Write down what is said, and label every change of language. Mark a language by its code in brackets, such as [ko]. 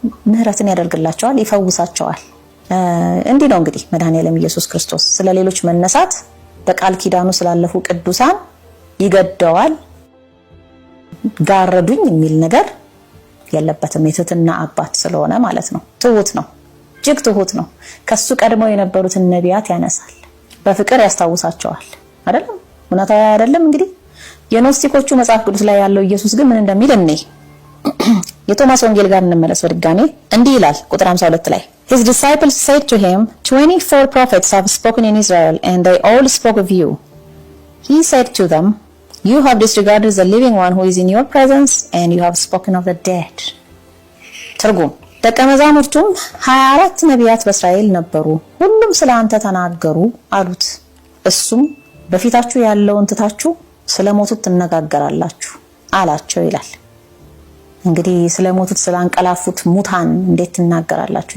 [am] ምህረትን ያደርግላቸዋል፣ ይፈውሳቸዋል። እንዲህ ነው እንግዲህ መድኃኔዓለም ኢየሱስ ክርስቶስ ስለ ሌሎች መነሳት በቃል ኪዳኑ ስላለፉ ቅዱሳን ይገደዋል። ጋረዱኝ የሚል ነገር የለበትም። የትህትና አባት ስለሆነ ማለት ነው። ትሁት ነው፣ እጅግ ትሁት ነው። ከሱ ቀድመው የነበሩትን ነቢያት ያነሳል፣ በፍቅር ያስታውሳቸዋል። አይደለም እውነታው አይደለም? እንግዲህ የኖስቲኮቹ መጽሐፍ ቅዱስ ላይ ያለው ኢየሱስ ግን ምን እንደሚል እኔ የቶማስ ወንጌል ጋር እንመለስ በድጋሜ። እንዲህ ይላል ቁጥር 52 ላይ [en] His disciples said to him, 24 prophets have spoken in Israel, and they all spoke of you. He said to them, you have disregarded the living one who is in your presence, and you have spoken of the dead. [am] ትርጉም ደቀ መዛሙርቱም 24 ነቢያት በእስራኤል ነበሩ፣ ሁሉም ስለ አንተ ተናገሩ አሉት። እሱም በፊታችሁ ያለውን ትታችሁ ስለሞቱት ትነጋገራላችሁ አላቸው ይላል። እንግዲህ ስለሞቱት ስላንቀላፉት ሙታን እንዴት ትናገራላችሁ?